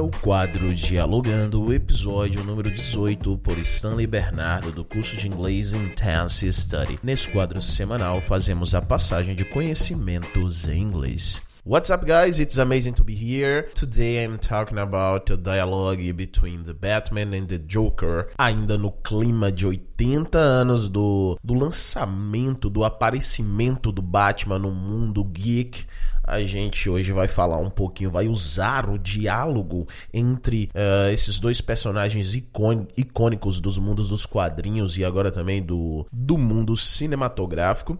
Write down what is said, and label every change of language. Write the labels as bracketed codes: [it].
[pt] quadro Dialogando, o episódio número 18, por Stanley Bernardo, do curso de inglês Intense Study. Nesse quadro semanal, fazemos a passagem de conhecimentos em inglês. [en] What's up, guys? It's amazing to be here. Today I'm talking about the dialogue between the Batman and the Joker. [pt] Ainda no clima de 80 anos do lançamento, do aparecimento do Batman no mundo geek, a gente hoje vai falar um pouquinho, vai usar o diálogo entre esses dois personagens icônicos dos mundos dos quadrinhos e agora também do mundo cinematográfico.